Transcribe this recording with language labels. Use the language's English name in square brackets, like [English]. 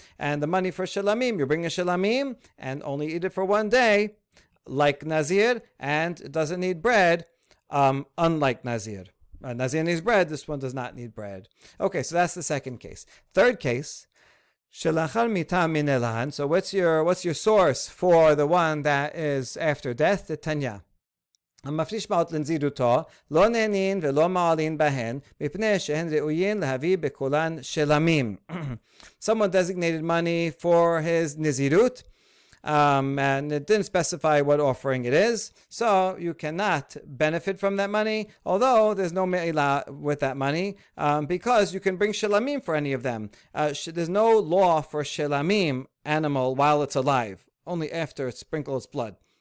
[English] And the money for Shalamim, you bring a Shalamim and only eat it for one day, like Nazir, and it doesn't need bread, unlike Nazir. Nazir needs bread, this one does not need bread. Okay, so that's the second case. Third case, [Hebrew] Shelachal mita min elan. [English] So what's your source for the one that is after death? The Tanya. [Hebrew] המפריש מעות לנזירותו לא נהנין ולא מעלין בהן מפני שהן ראויין להביא בקולן שלמים. [English] Someone designated money for his nizirut, and it didn't specify what offering it is, so you cannot benefit from that money, although there's no me'ilah with that money, because you can bring shelamim for any of them. There's no law for shelamim animal while it's alive, only after it sprinkles its blood.